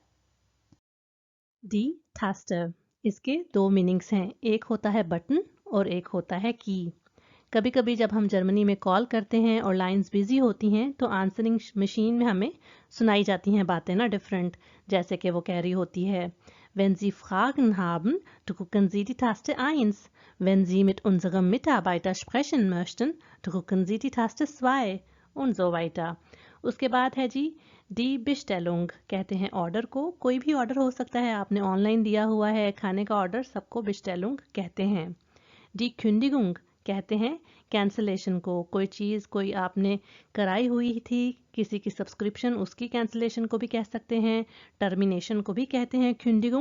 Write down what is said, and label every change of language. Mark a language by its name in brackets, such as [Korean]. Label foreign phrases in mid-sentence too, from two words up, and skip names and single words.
[German] Die Taste, [Hindi] इसके दो मीनिंग्स हैं, एक होता है बटन और एक होता है की। कभी कभी जब हम जर्मनी में कॉल करते हैं और [English] lines busy [Hindi] होती हैं, तो [English] answering machine [Hindi] में हमें सुनाई जाती हैं बातें ना डिफरेंट, जैसे कि वो कह रही होती है [German] Wenn Sie Fragen haben, drücken Sie die Taste 1. Wenn Sie mit unserem Mitarbeiter sprechen möchten, drücken Sie die Taste 2 und so weiter। [Hindi] उसके बाद है जी [German] die Bestellung, [Hindi] कहते हैं ऑर्डर को, कोई भी ऑर्डर हो सकता है, आपने ऑनलाइन दिया हुआ है खाने का ऑर्डर, सबको Bestellung कहते हैं। [German] die Kündigung [Hindi] कहते हैं कैंसलेशन को, कोई चीज़ कोई आपने कराई हुई थी, किसी की सब्सक्रिप्शन, उसकी कैंसलेशन को भी कह सकते हैं, टर्मिनेशन को भी कहते हैं Kündigung।